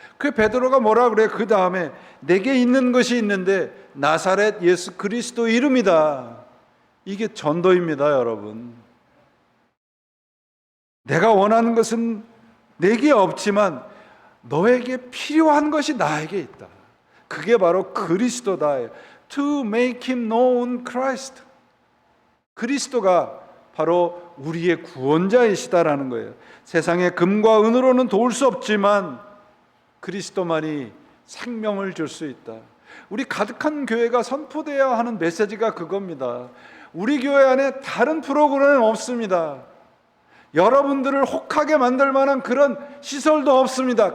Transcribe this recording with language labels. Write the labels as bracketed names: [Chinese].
[Korean] 그 베드로가 뭐라 그래요? 그 다음에 내게 있는 것이 있는데 나사렛 예수 그리스도 이름이다. 이게 전도입니다, 여러분. 내가 원하는 것은 내게 없지만 너에게 필요한 것이 나에게 있다. 그게 바로 그리스도다. [English] To make him known Christ. [Korean] 그리스도가 바로 우리의 구원자이시다라는 거예요. 세상의 금과 은으로는 도울 수 없지만 그리스도만이 생명을 줄 수 있다. 우리 가득한 교회가 선포되어야 하는 메시지가 그겁니다. 우리 교회 안에 다른 프로그램은 없습니다. 여러분들을 혹하게 만들 만한 그런 시설도 없습니다.